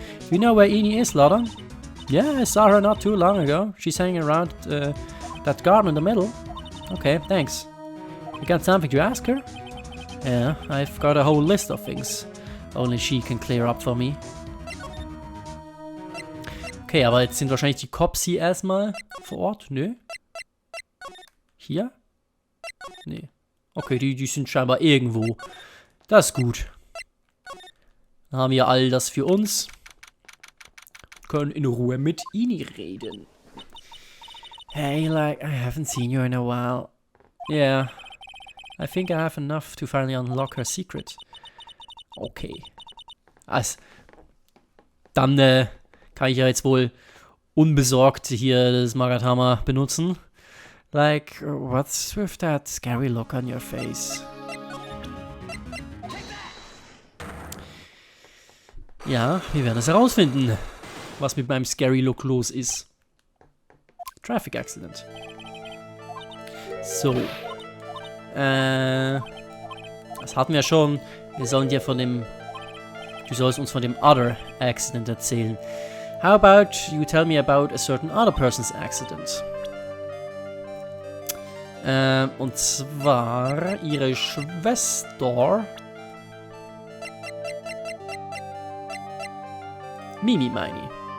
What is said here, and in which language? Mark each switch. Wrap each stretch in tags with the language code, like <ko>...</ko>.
<en>You know where Eni is, Lotta? Yeah, I saw her not too long ago. She's hanging around that garden in the middle. Okay, thanks. You got something to ask her? Yeah, I've got a whole list of things. Only she can clear up for me.</en> <de>Okay, aber jetzt sind wahrscheinlich die Cops hier erstmal vor Ort. Nö. Hier? Nee. Okay, die sind scheinbar irgendwo. Das ist gut. Dann haben wir all das für uns. Können in Ruhe mit Ini reden.</de> <en>Hey, like, I haven't seen you in a while. Yeah. I think I have enough to finally unlock her secret. Okay.</en> <de>Dann kann ich ja jetzt wohl unbesorgt hier das Magatama benutzen.</de> <en>Like, what's with that scary look on your face?</en> <de>Ja, wir werden es herausfinden, was mit meinem Scary Look los ist.</de> <en>Traffic Accident.</en> <de>So. Das hatten wir schon. Wir sollen dir von dem... Du sollst uns von dem</de> <en>Other Accident</en> <de>erzählen.</de> <en>How about you tell me about a certain other person's accident?</en> <de>Und zwar ihre Schwester... Mimi, meine ich.</de>